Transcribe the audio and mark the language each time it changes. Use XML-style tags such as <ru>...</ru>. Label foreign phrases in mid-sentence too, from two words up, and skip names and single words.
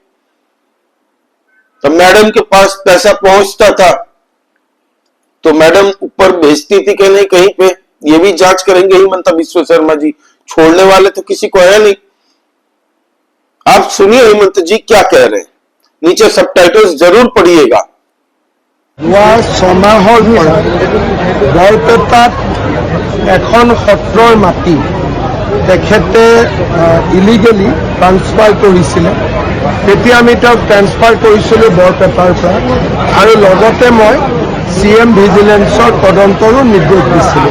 <hi>तो मैडम के पास पैसा पहुंचता था तो मैडम ऊपर भेजती थी कि नहीं कहीं पे, ये भी जांच करेंगे हिमंता बिस्वा शर्मा जी, छोड़ने वाले तो किसी को है नहीं। आप सुनिए हिमंत जी क्या कह रहे हैं, नीचे सबटाइटल्स जरूर पढ़िएगा।</hi> <as>ছমাহৰ পৰা বৰপেটাত এখন সত্ৰৰ মাটি তেখেতে</as> <en>illegally transfer</en> <as>কৰিছিলে। তেতিয়া আমি তেওঁক ট্ৰান্সফাৰ কৰিছিলোঁ বৰপেটাৰ পৰা, আৰু লগতে মই CM ভিজিলেন্সৰ তদন্তৰো নিৰ্দেশ দিছিলোঁ।</as>